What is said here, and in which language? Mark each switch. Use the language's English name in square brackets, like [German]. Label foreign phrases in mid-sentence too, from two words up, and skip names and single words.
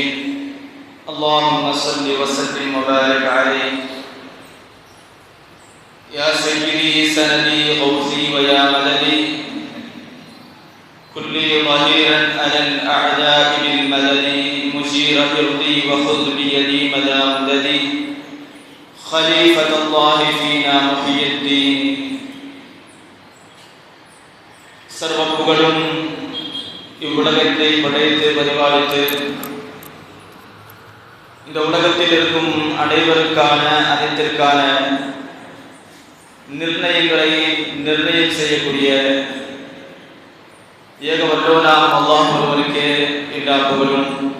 [Arabic] اللهم صل وسلم وبارك عليه يا سيدي سندي غوثي ويا مددي كل ظهيرا على الأعداء بالمدد مجير إرضي وخذ بيدي مدى مددي خليفة الله فينا محي الدين. [Tamil] சர்வ புகழும் இவ்வுலகத்தை படைத்து பரிபாலித்து இந்த உலகத்தில் இருக்கும் அனைவருக்கான அனைத்திற்கான நிர்ணயங்களை நிர்ணயம் செய்யக்கூடிய ஏக வல்லோனாம் அல்லாஹ் ஒருவனுக்கே எல்லா புகழும்.